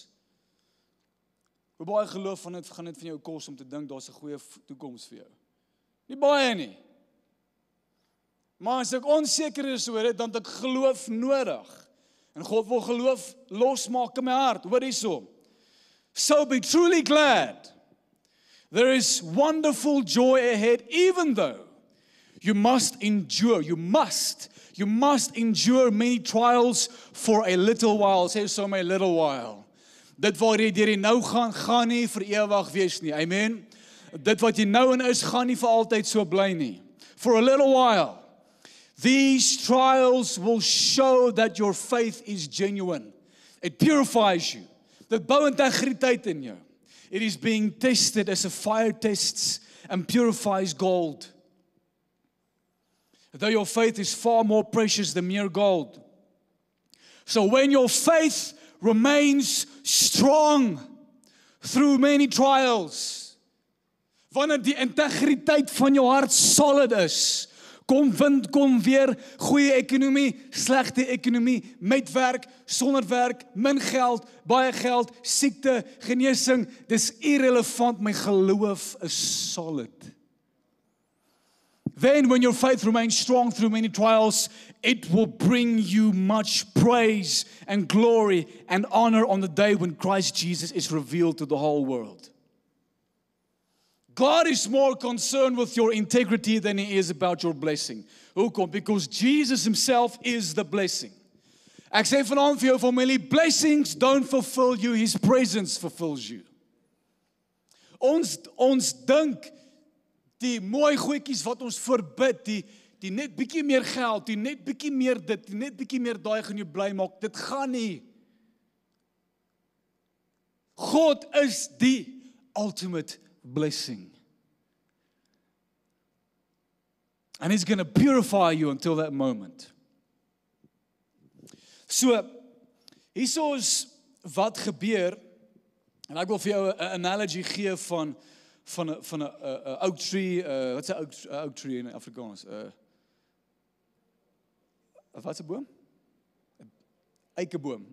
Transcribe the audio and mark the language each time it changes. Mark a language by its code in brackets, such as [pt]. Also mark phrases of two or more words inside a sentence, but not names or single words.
[af] Hoe baie geloof gaan dit van jou kos om te dink daar's 'n goeie toekoms vir jou? Nie baie nie. Maar as ek onseker is oor dit, dan het ek geloof nodig. En God wil geloof losmaak in my hart. Hoor hierso. [en] So be truly glad. There is wonderful joy ahead, even though you must endure, you must endure many trials for a little while. Say so, my little while. [af] Dit waar jy deur nou gaan nie vir ewig wees nie. Amen. Dit wat jy nou in is, gaan nie vir altyd so bly nie. [en] For a little while. These trials will show that your faith is genuine. It purifies you. [af] Dit bou integriteit in jou. [en] It is being tested as a fire tests and purifies gold. Though your faith is far more precious than mere gold. So when your faith remains strong through many trials, [af] wanneer die integriteit van jou hart solid is, kom wind, kom weer, goeie ekonomie, slegte ekonomie, met werk, sonder werk, min geld, baie geld, siekte, genesing, dis irrelevant, my geloof is solid. [en] Then when your faith remains strong through many trials, it will bring you much praise and glory and honor on the day when Christ Jesus is revealed to the whole world. God is more concerned with your integrity than He is about your blessing. [af] Hoekom? [en] Because Jesus Himself is the blessing. [af] Ek sê vanaand vir jou familie, [en] blessings don't fulfill you, His presence fulfills you. [af] Ons dink die mooi goedjies wat ons voorbid, die net bietjie meer geld, die net bietjie meer dit, die net bietjie meer daai gaan jou bly maak, dit gaan nie. God is die [en] ultimate blessing. And He's going to purify you until that moment. So, [af] hierso is wat gebeur, en ek wil vir jou 'n analogy gee van 'n [en] oak tree, [af] wat is 'n [en] oak tree [af] in Afrikaans? Wat is 'n boom? Eikeboom.